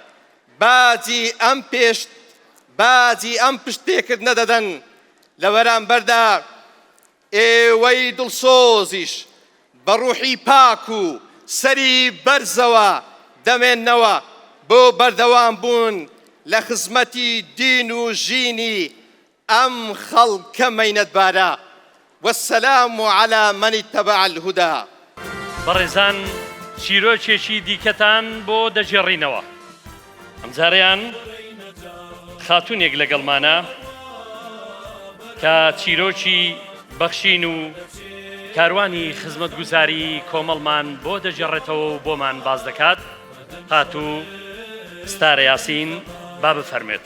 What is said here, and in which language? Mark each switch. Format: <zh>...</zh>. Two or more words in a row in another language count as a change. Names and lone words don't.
<ckb>باجی ئەم پشتێکردنە دەدەن لە بەرامبەردا ئێوەی دڵسۆزیش بە ڕووحی پاک و سەری بەرزەوە دەمێننەوە بۆ بەردەوام بوون لە خزمەتی دین و ژینی ئەم خەڵکە مەینەتبارە</ckb> <ar>والسلام على من اتبع الهدى</ar> <ckb>بەڕێزان چیرۆکێکی دیکەتان بۆ دەژێڕینەوە ئەمجارەیان خاتوونێک لەگەڵمانە کە چیرۆکی بەخشین و کاروانی خزمەتگوزاری کۆمەڵمان بۆ دەژێڕێتەوە و بۆمان باز دەکات هاتوو ستارە یاسین با بفەرمێت</ckb>